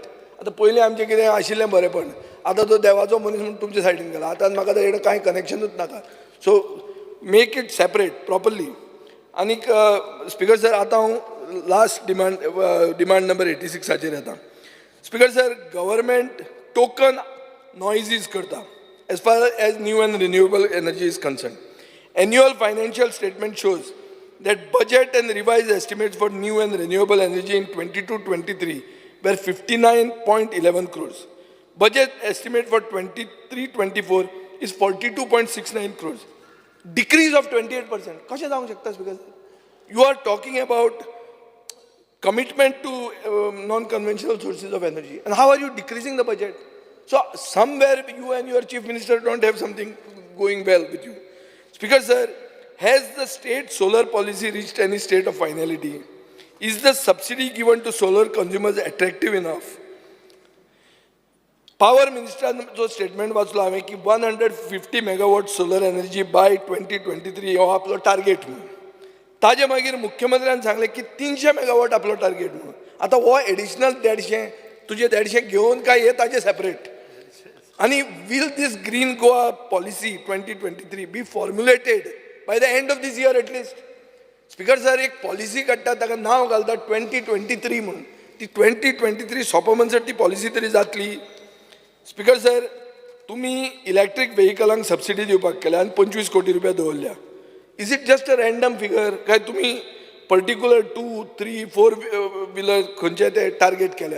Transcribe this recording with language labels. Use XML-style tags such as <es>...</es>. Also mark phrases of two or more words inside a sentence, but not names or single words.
<kok>आतां पयलीं आमचें कितें आशिल्लें बरेंपण, आतां तो देवाचो मनीस म्हणून तुमचे सायडीन गेला. आतां म्हाका ताजेर कांय कनेक्शनूच नाका.</kok> <en>so make it separate properly.</en> <kok>आनीक</kok> <en>speaker sir,</en> <kok>आतां हांव</kok> <en>last demand number</en> <kok>86 येता.</kok> <en>speaker sir, government token noises करता as far as new and renewable energy is concerned. Annual financial statement shows that budget and revised estimates for new and renewable energy in 22-23 were 59.11 crores. Budget estimate for 23-24 is 42.69 crores. Decrease of 28%.</en> <kok>कशें जावंक शकता स्पीकर?</kok> <en>You are talking about commitment to non-conventional sources of energy. And how are you decreasing the budget? So somewhere you and your chief minister don't have something going well with you. Speaker sir, has the state solar policy reached any state of finality? Is the subsidy given to solar consumers attractive enough? Power minister</en> <kok>जो स्टेटमेंट वाचलो हांवें की 150</kok> <en>megawatt solar energy</en> <kok>बाय 2023 हो आपलो टार्गेट म्हणून. ताजे मागीर मुख्यमंत्र्यान सांगलें की 300 मेगावॉट आपलो टार्गेट म्हणून. आतां हो एडिशनल 150 तुजे 150 घेवन काय हे ताजे सेपरेट?</kok> <en>आणि will this green Goa policy 2023 be formulated by the end of this year at least? speaker sir,</en> <kok>एक पॉलिसी काडटा ताका नांव घालता 2023 म्हणून. ती 2023 सोंप म्हणसर ती पॉलिसी तरी जातली?</kok> <en>speaker sir,</en> <kok>तुमी इलेक्ट्रीक व्हेकलांक सबसिडी दिवपाक केल्या आनी 25 कोटी रुपया दवरल्या.</kok> <en>is it just a random figure</en> <kok>काय तुमी पर्टिक्युलर 2, 3, 4 व्हिलर खंयचे ते टार्गेट केल्या?</kok>